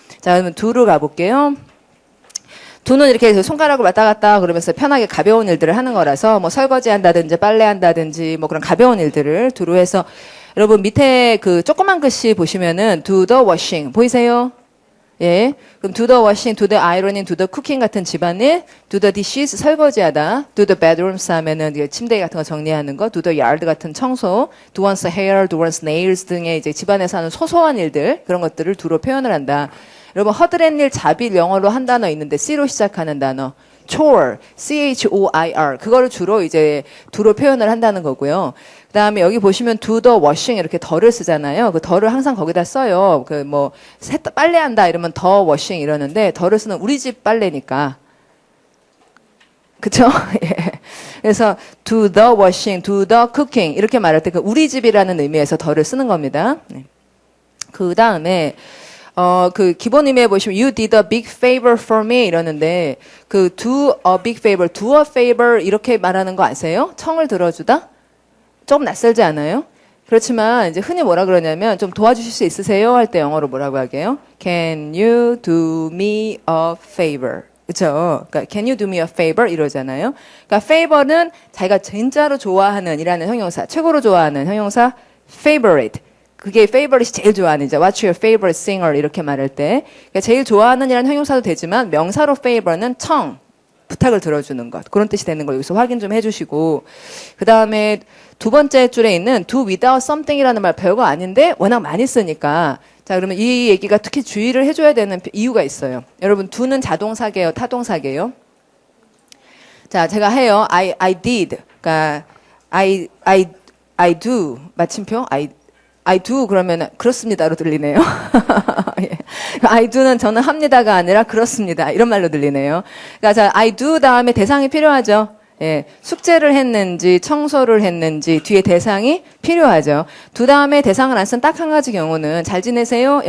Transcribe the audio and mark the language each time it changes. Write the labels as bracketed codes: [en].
[ko] 자, 그러면 do로 가볼게요. do는 이렇게 손가락을 왔다 갔다 그러면서 편하게 가벼운 일들을 하는 거라서 뭐 설거지 한다든지 빨래 한다든지 뭐 그런 가벼운 일들을 do로 해서 여러분 밑에 그 조그만 글씨 보시면은 [en] do the washing [ko] 보이세요? 예. 그럼 [en] do the washing, do the ironing, do the cooking [ko] 같은 집안일, [en] do the dishes [ko] 설거지하다, [en] do the bedrooms [ko] 하면은 침대 같은 거 정리하는 거, [en] do the yard [ko] 같은 청소, [en] do one's hair, do one's nails [ko] 등의 이제 집안에서 하는 소소한 일들 그런 것들을 do로 표현을 한다. 여러분 허드렛 일, 잡일 영어로 한 단어 있는데 C로 시작하는 단어. [en] chore, chor. [ko] 그거를 주로 이제 do로 표현을 한다는 거고요. 그다음에 여기 보시면 [en] do the washing [ko] 이렇게 더를 쓰잖아요. 그 더를 항상 거기다 써요. 그 뭐 빨래한다 이러면 [en] the washing [ko] 이러는데 더를 쓰는 우리 집 빨래니까. 그쵸? 예. 그래서 [en] do the washing, do the cooking [ko] 이렇게 말할 때 그 우리 집이라는 의미에서 더를 쓰는 겁니다. 네. 그다음에 그 기본 의미에 보시면 [en] you did a big favor for me [ko] 이러는데 그 [en] do a big favor, do a favor [ko] 이렇게 말하는 거 아세요? 청을 들어주다? 조금 낯설지 않아요? 그렇지만 이제 흔히 뭐라 그러냐면 좀 도와주실 수 있으세요? 할 때 영어로 뭐라고 하게요? [en] Can you do me a favor? 그렇죠? [ko] 그러니까 [en] can you do me a favor [ko] 이러잖아요. 그러니까 favor는 자기가 진짜로 좋아하는 이라는 형용사, 최고로 좋아하는 형용사 favorite. 그게 favorite이 제일 좋아하는 이제 [en] what's your favorite singer [ko] 이렇게 말할 때 그러니까 제일 좋아하는 이라는 형용사도 되지만 명사로 favor는 청 부탁을 들어주는 것 그런 뜻이 되는 걸 여기서 확인 좀 해주시고 그 다음에 두 번째 줄에 있는 [en] do without something [ko] 이라는 말 별거 아닌데 워낙 많이 쓰니까 자 그러면 이 얘기가 특히 주의를 해줘야 되는 이유가 있어요. 여러분 do는 자동사계요 타동사계요? 자 제가 해요. [en] I did [ko] 그러니까 [en] I do [ko] 마침표 I do 그러면 그렇습니다로 들리네요. 예. [en] I do [ko] 는 저는 합니다가 아니라 그렇습니다. 이런 말로 들리네요. 그러니까 자, [en] I do [ko] 다음에 대상이 필요하죠. 예. 숙제를 했는지 청소를 했는지 뒤에 대상이 필요하죠. do 다음에 대상을 안 쓴 딱 한 가지 경우는 잘 지내세요?